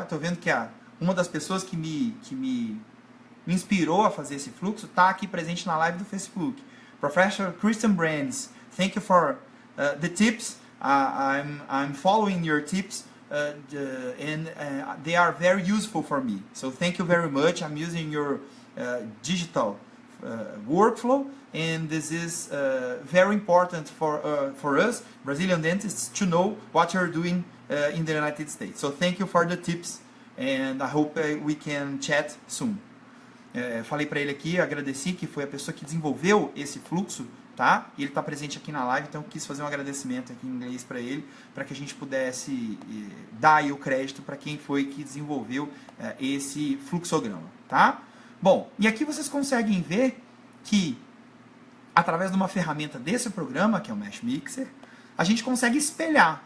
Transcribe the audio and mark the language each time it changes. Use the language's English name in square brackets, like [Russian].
[Portuguese] Eu tô vendo que uma das pessoas que me inspirou a fazer esse fluxo está aqui presente na live do Facebook. [English] Professor Christian Brands, thank you for the tips. I'm following your tips and they are very useful for me. So thank you very much. I'm using your digital workflow, and this is very important for us Brazilian dentists to know what you're doing in the United States. So thank you for the tips, and I hope we can chat soon. [Portuguese] Falei para ele aqui, agradeci, que foi a pessoa que desenvolveu esse fluxo, tá? E ele está presente aqui na live, então eu quis fazer um agradecimento aqui em inglês para ele, para que a gente pudesse dar aí o crédito para quem foi que desenvolveu esse fluxograma, tá? Bom, e aqui vocês conseguem ver que, através de uma ferramenta desse programa, que é o Mesh Mixer, a gente consegue espelhar.